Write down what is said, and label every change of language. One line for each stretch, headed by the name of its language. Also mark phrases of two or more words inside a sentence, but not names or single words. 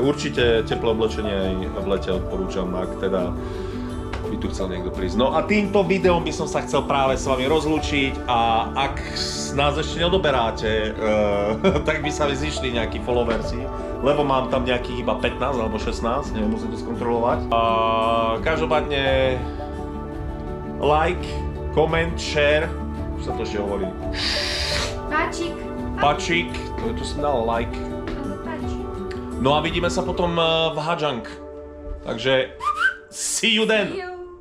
Slovak: Určite teplé oblečenie aj v lete odporúčam, ak teda by tu chcel niekto prísť. No a týmto videom by som sa chcel práve s vami rozlúčiť a ak nás ešte neodoberáte, tak by sa zišli nejakí followersi, lebo mám tam nejakých iba 15 alebo 16, neviem, musím to skontrolovať. A každopádne
English: like, comment, share,
Slovak: čo sa to ešte hovorí? Páčik. Pačík, tu som dal like. No a vidíme sa potom v Hadžang. Takže
English: see you then.